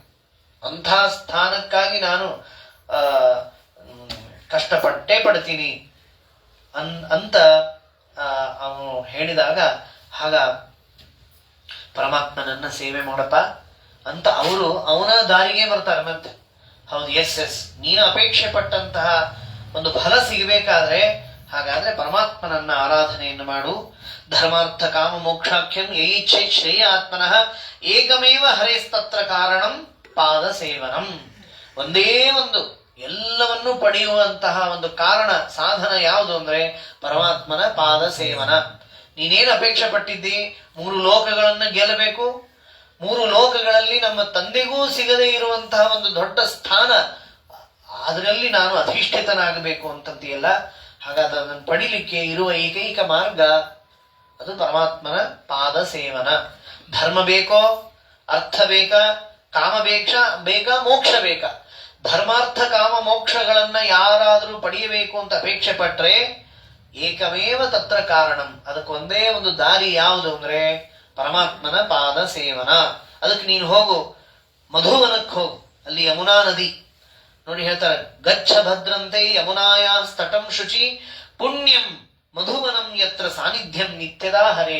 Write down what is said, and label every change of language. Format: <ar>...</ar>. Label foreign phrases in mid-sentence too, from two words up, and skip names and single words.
<kn>ಅಂಥ ಸ್ಥಾನಕ್ಕಾಗಿ ನಾನು ಕಷ್ಟಪಟ್ಟೇ ಪಡ್ತೀನಿ ಅಂತ ಅವನು ಹೇಳಿದಾಗ, ಆಗ ಪರಮಾತ್ಮನನ್ನ ಸೇವೆ ಮಾಡಪ್ಪ ಅಂತ ಅವರು ಅವನ ದಾರಿಗೆ ಬರ್ತಾರೆ. ಮತ್ತೆ ಹೌದು, ಎಸ್ ನೀನು ಅಪೇಕ್ಷೆ ಪಟ್ಟಂತಹ ಒಂದು ಫಲ ಸಿಗಬೇಕಾದ್ರೆ ಹಾಗಾದ್ರೆ ಪರಮಾತ್ಮನನ್ನ ಆರಾಧನೆಯನ್ನು ಮಾಡು.</kn> <sa>ಧರ್ಮಾರ್ಥ ಕಾಮ ಮೋಕ್ಷಾಖ್ಯಂ ಯೈಚ್ಛೆ ಶ್ರೇಯ ಆತ್ಮನಃ ಏಕಮೇವ ಹರೇಸ್ತತ್ರ ಕಾರಣಂ ಪಾದ ಸೇವನಂ.</sa> <kn>ಒಂದೇ ಒಂದು ಎಲ್ಲವನ್ನೂ ಪಡೆಯುವಂತಹ ಒಂದು ಕಾರಣ, ಸಾಧನ ಯಾವುದು ಅಂದ್ರೆ ಪರಮಾತ್ಮನ ಪಾದ ಸೇವನ. ನೀನೇನು ಅಪೇಕ್ಷೆ ಪಟ್ಟಿದ್ದಿ, 3 ಲೋಕಗಳನ್ನ ಗೆಲ್ಲಬೇಕು, 3 ಲೋಕಗಳಲ್ಲಿ ನಮ್ಮ ತಂದೆಗೂ ಸಿಗದೇ ಇರುವಂತಹ ಒಂದು ದೊಡ್ಡ ಸ್ಥಾನ, ಅದರಲ್ಲಿ ನಾನು ಅಧಿಷ್ಠಿತನಾಗಬೇಕು ಅಂತಂತೀಯಲ್ಲ. ಹಾಗಾದ್ರೆ ಅದನ್ನು ಪಡಿಲಿಕ್ಕೆ ಇರುವ ಏಕೈಕ ಮಾರ್ಗ ಅದು ಪರಮಾತ್ಮನ ಪಾದ ಸೇವನ. ಧರ್ಮ ಬೇಕೋ, ಅರ್ಥ ಬೇಕಾ, ಕಾಮ ಬೇಕಾ, ಮೋಕ್ಷ ಬೇಕಾ? ಧರ್ಮಾರ್ಥ ಕಾಮ ಮೋಕ್ಷಗಳನ್ನ ಯಾರಾದ್ರೂ ಪಡೆಯಬೇಕು ಅಂತ ಅಪೇಕ್ಷೆ ಪಟ್ರೆ</kn> <sa>ಏಕಮೇವ ತತ್ರ ಕಾರಣಂ.</sa> <kn>ಅದಕ್ಕೊಂದೇ ಒಂದು ದಾರಿ ಯಾವುದು ಅಂದ್ರೆ ಪರಮಾತ್ಮನ ಪಾದ ಸೇವನ. ಅದಕ್ಕೆ ನೀನು ಹೋಗು, ಮಧುವನಕ್ಕೆ ಹೋಗು, ಅಲ್ಲಿ ಯಮುನಾ ನದಿ ನೋಡಿ ಹೇಳ್ತಾರೆ,</kn> <sa>ಗಚ್ಚ ಭದ್ರಂತೆ ಯಮುನಾಯ ಸ್ತಟಂ ಶುಚಿ ಪುಣ್ಯಂ ಮಧುವನಂ ಯತ್ರ ಸಾನ್ನಿಧ್ಯಂ ನಿತ್ಯದಾ ಹರೇ.</sa>